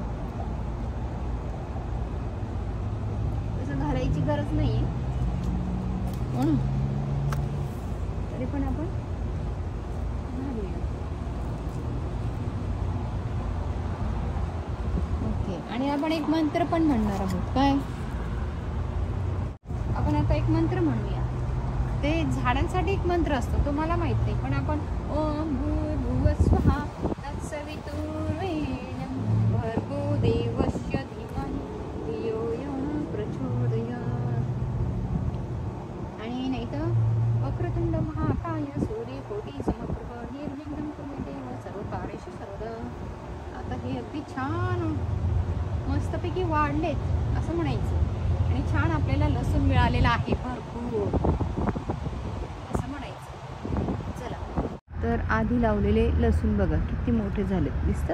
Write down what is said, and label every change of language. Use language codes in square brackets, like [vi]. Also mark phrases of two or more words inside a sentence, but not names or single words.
[mr] तसं घालायची गरज नाहीये, तरी पण आपण घालूया. ओके, आणि आपण एक मंत्र पण म्हणणार आहोत. काय? आपण आता एक मंत्र म्हणूया. ते झाडांसाठी एक मंत्र असतो, तो मला माहित नाही, पण आपण [sa] ओम भूर्भुवस्वः तत्सवितुर्वरेण्यं भर्गो देवस्य धीमहि धियो यो न प्रचोदयात्. [mr] आणि नाही तर [sa] वक्रतुंड महाकाय सूर्यकोटि समप्रभ निर्विघ्नं कुरु देव सर्वकार्येषु सर्वदा. [mr] आता हे अगदी छान मस्तपैकी वाढलेत असं म्हणायचं, आणि छान आपल्याला लसूण मिळालेला आहे भरपूर असं म्हणायचं. चला, तर आधी लावलेले लसूण बघा किती मोठे झालेत, दिसतात?